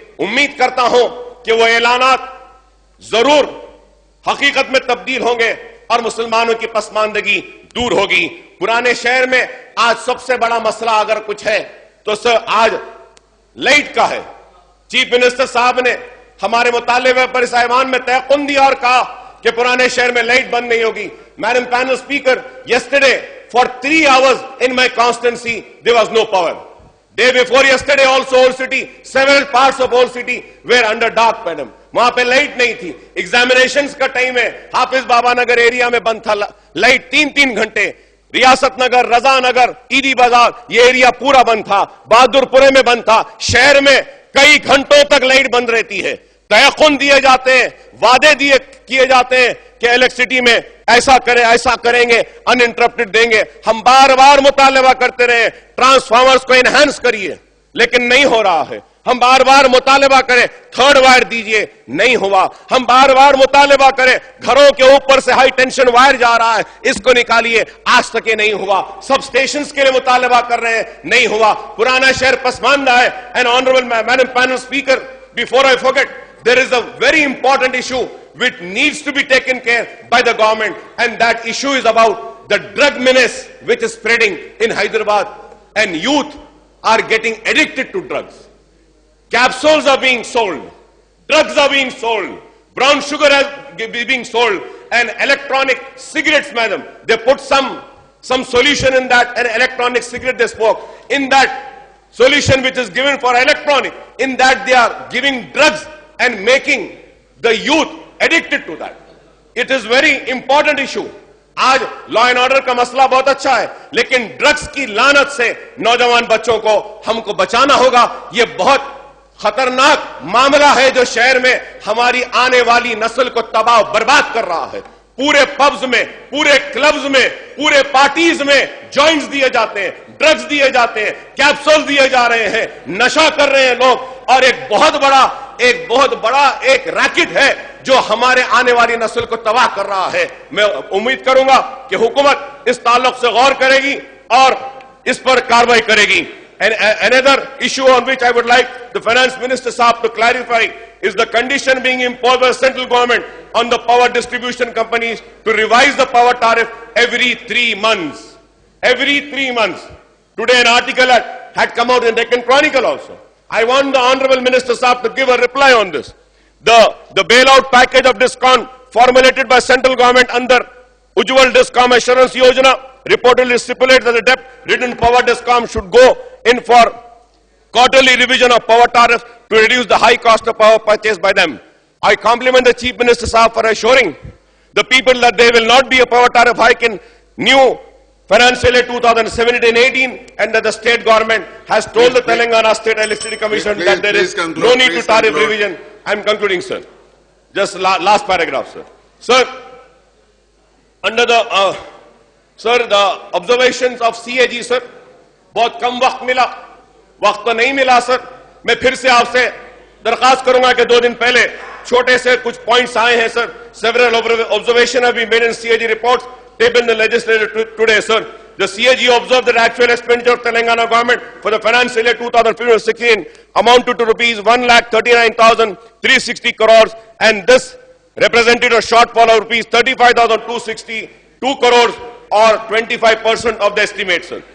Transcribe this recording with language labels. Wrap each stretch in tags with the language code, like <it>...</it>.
<ur>امید کرتا ہوں کہ وہ اعلانات ضرور حقیقت میں تبدیل ہوں گے اور مسلمانوں کی پسماندگی دور ہوگی. پرانے شہر میں آج سب سے بڑا مسئلہ اگر کچھ ہے تو آج لائٹ کا ہے. چیف منسٹر صاحب نے ہمارے مطالبے پر اس ایوان میں تیقن دیا اور کہا کہ پرانے شہر میں لائٹ بند نہیں ہوگی.</ur> <en>Madam panel speaker, yesterday for 3 hours in my constituency there was no power. Day before yesterday also Old City, several parts of Old City were under dark madam.</en> <ur>وہاں پہ لائٹ نہیں تھی. ایگزامینیشنز کا time ہے, حافظ بابا Nagar area میں بند تھا لائٹ 3 گھنٹے. ریاست نگر, رضا نگر, عیدی بازار, یہ ایریا پورا بند تھا. بہادر پورے میں بند تھا. شہر میں کئی گھنٹوں تک لائٹ بند رہتی ہے. تیقن دیے جاتے ہیں, وعدے کیے جاتے ہیں کہ الیکٹریسٹی میں ایسا کریں گے, ان انٹرپٹڈ دیں گے. ہم بار بار مطالبہ کرتے رہے ٹرانسفارمرز کو انہینس کریے, لیکن نہیں ہو رہا ہے. ہم بار بار مطالبہ کریں تھرڈ وائر دیجئے, نہیں ہوا. ہم بار بار مطالبہ کریں گھروں کے اوپر سے ہائی ٹینشن وائر جا رہا ہے, اس کو نکالیے, آج تک یہ نہیں ہوا. سب سٹیشنز کے لیے مطالبہ کر رہے ہیں, نہیں ہوا. پرانا شہر پسماندہ ہے.</ur> <en>And honourable madam panel speaker, before I forget, there is a very important issue which needs to be taken care by the government, and that issue is about the drug menace which is spreading in Hyderabad, and youth are getting addicted to drugs. Capsules are being sold, drugs are being sold, brown sugar is being sold, and electronic cigarettes, madam, they put some solution in that, an electronic cigarette they spoke. In that solution which is given for electronic, in that they are giving drugs and making the youth addicted to that. It is very important issue.</en> <ur>آج law and order کا مسئلہ بہت اچھا ہے, لیکن drugs کی لعنت سے نوجوان بچوں کو ہم کو بچانا ہوگا. یہ بہت خطرناک معاملہ ہے جو شہر میں ہماری آنے والی نسل کو تباہ و برباد کر رہا ہے. پورے پبز میں, پورے کلبز میں, پورے پارٹیز میں جوائنٹس دیے جاتے ہیں, ڈرگز دیے جاتے ہیں, کیپسول دیے جا رہے ہیں, نشہ کر رہے ہیں لوگ, اور ایک بہت بڑا ایک ریکٹ ہے جو ہمارے آنے والی نسل کو تباہ کر رہا ہے. میں امید کروں گا کہ حکومت اس تعلق سے غور کرے گی اور اس پر کارروائی کرے گی.</ur> <en>And another issue on which I would like the Finance Minister Saab to clarify is the condition being imposed by the central government on the power distribution companies to revise the power tariff every 3 months. Every 3 months. Today an article had come out in Deccan Chronicle also. I want the Honorable Minister Saab to give a reply on this. The bailout package of DISCOM formulated by central government under Ujjwal DISCOM Assurance Yojana reportedly stipulates that the debt-ridden power DISCOM should go in for quarterly revision of power tariffs to reduce the high cost of power purchased by them. I compliment the Chief Minister Saab for assuring the people that there will not be a power tariff hike in new financial year 2017-18, and that the state government has told the Telangana State Electricity Commission that there is no need to tariff revision. I am concluding, sir. Just last paragraph, sir. Sir, under the the observations of CAG, sir,</en> <ur>بہت کم وقت ملا, وقت تو نہیں ملا سر. میں پھر سے آپ سے درخواست کروں گا کہ 2 دن پہلے چھوٹے سے کچھ پوائنٹس آئے ہیں سر.</ur> <en>Several observations have been made in CAG reports tabled in the legislature today, sir. The CAG observed that actual expenditure of Telangana government for the financial year 2015-16 amounted to rupees 1,39,360 crores, and this represented a shortfall of rupees 35,262 crores or 25% of the estimate, sir.</en>